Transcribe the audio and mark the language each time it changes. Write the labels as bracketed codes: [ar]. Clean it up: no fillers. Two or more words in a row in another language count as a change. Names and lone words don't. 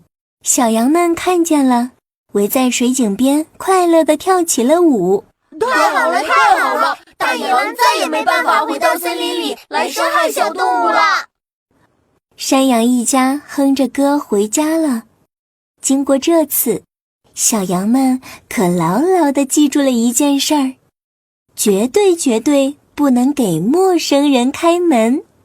[zh] 小羊們看見了，圍在水井邊快樂地跳起了舞。太好了，太好了！大野狼再也沒辦法回到森林裡來傷害小動物了。山羊一家哼着歌回家了。經過這次，小羊們可牢牢地記住了一件事兒：絕對不能給陌生人開門。